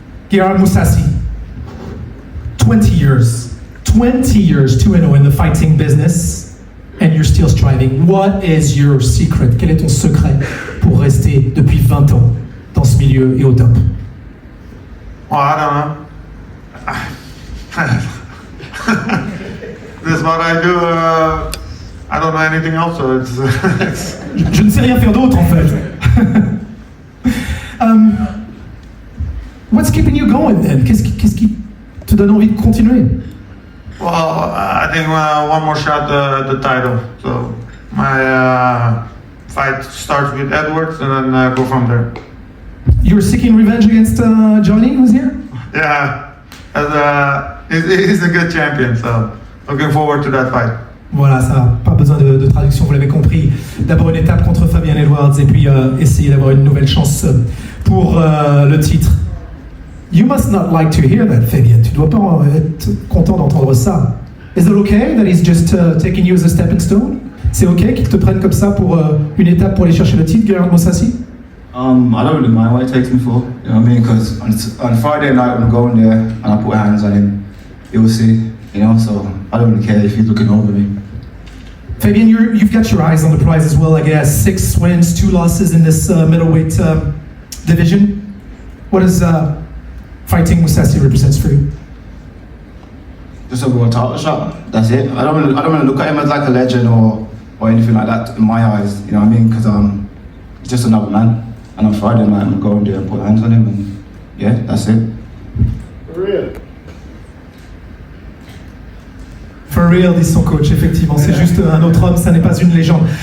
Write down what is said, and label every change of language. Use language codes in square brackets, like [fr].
[en] Gerard Moussassi, 20 years, 2-0 in the fighting business, and you're still striving. What is your secret? [fr] Quel est ton secret pour rester depuis 20 ans dans ce milieu et au top? [en] Well, I don't know. This is what I do. I don't know anything else. So it's [fr] Je ne sais rien faire d'autre en fait. [en] What's keeping you going then? [fr] Qu'est-ce qui te donne envie de continuer? [en] Well, I think one more shot at the title. So my fight starts with Edwards and then go from there. You're seeking revenge against Johnny, who's here? Yeah, he's a good champion. So looking forward to that fight. [fr] Voilà, ça n'a pas besoin de traduction, vous l'avez compris. D'abord une étape contre Fabian Edwards et puis essayer d'avoir une nouvelle chance pour le titre. [en] You must not like to hear that, Fabian. [fr] Tu dois pas être content d'entendre ça. [en] Is it okay that he's just taking you as a stepping stone? [fr] C'est okay qu'il te prenne comme ça pour une étape pour aller chercher le titre, Gerard Moussassi? [en] I don't really mind what he takes me for, you know what I mean? Because on Friday night when I'm going there and I put hands on him, you'll see, you know, so I don't really care if he's looking over me. Fabian, you've got your eyes on the prize as well, I guess. 6 wins, 2 losses in this middleweight division. What does fighting Moussassi represents for you? Just a world title shot, that's it. I don't want to look at him as like a legend or anything like that in my eyes, you know what I mean? Because he's just another man. And on Friday night, I'm going there and put hands on him, and yeah, that's it. For real. For real, [fr] dit son coach, effectivement, c'est juste un autre homme, ça n'est pas une légende.